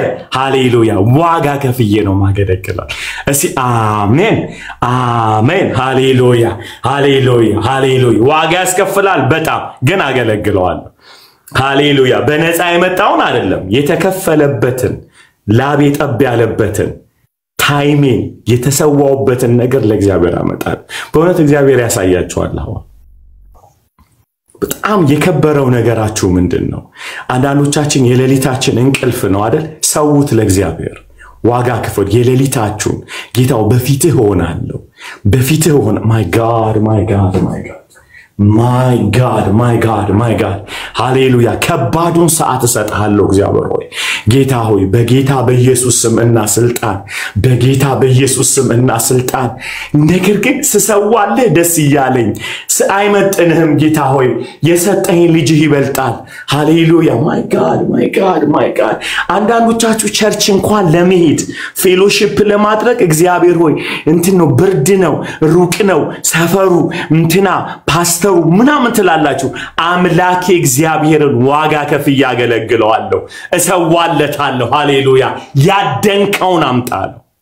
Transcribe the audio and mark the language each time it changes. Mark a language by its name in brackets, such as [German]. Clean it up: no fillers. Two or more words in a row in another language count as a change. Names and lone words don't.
[Amharic] ሃሌሉያ ዋጋ ከፍዬ ነው ማገለግለው እስቲ አሜን አሜን ሃሌሉያ ሃሌሉያ ሃሌሉያ ዋጋ ያስከፍላል በጣም ግን አገለግለዋለሁ ሃሌሉያ በነፃ የመጣውን አይደለም የተከፈለበትን ላቤ ጠብ ያለበትን ታይሜን የተሰዋውበትን ነገር ለእግዚአብሔር አመጣል በእውነት እግዚአብሔር ያሳያችኋል አሁን በጣም የከበረው ነገራችሁ ምንድነው አንዳንዶቻችን የሌሊታችን እንቅልፍ ነው አይደል ሰውት ለእግዚአብሔር ዋጋ ክፈል የሌሊታችሁ ጌታው በፊትህ ሆናለሁ በፊትህ ሆነ [English] my god my God my God [Amharic] ሃሌሉያ ከባዱን ሰዓት ሰጣለሁ እግዚአብሔር ሆይ ጌታ ሆይ በጌታ በኢየሱስ ስም እና ስልጣን በጌታ በኢየሱስ ስም እና ስልጣን ነገር ግን ስሰዋልህ ደስ ይያለኝ አይመጥንህም ጌታ ሆይ የሰጠኝ ልጅህ ይበልጣል ሃሌሉያ [English] my God [Amharic] አንዳንዶቻችሁ ቸርች እንኳን ለመሄድ ፌሎሺፕ ለማድረግ እግዚአብሔር ሆይ እንትን ነው ብርድ ነው ሩቅ ነው ሰፈሩ እንትና ፓስተሩ ምናምን ትላላችሁ አምላኬ እግዚአብሔርን ዋጋ ከፍዬ ያገለግለዋለሁ እሰዋለታለሁ ሃሌሉያ ያደንከውን አምጣለሁ